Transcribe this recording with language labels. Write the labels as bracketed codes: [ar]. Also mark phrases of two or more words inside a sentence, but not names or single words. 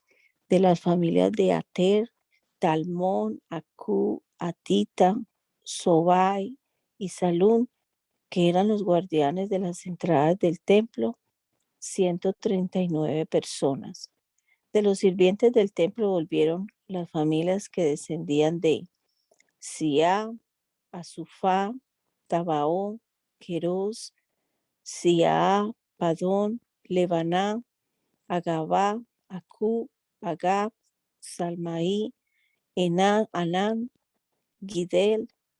[es] De las familias de Ater, Talmón, Acú, Atita, Sobai y Salún, que eran los guardianes de las entradas del templo, 139 personas. De los sirvientes del templo volvieron las familias que descendían de Sia, Azufá, Tabaón, Queros, Sia, Padón, Lebaná, Agabá, Acú, Agab, Salmaí, Enán, Anán, Gidel,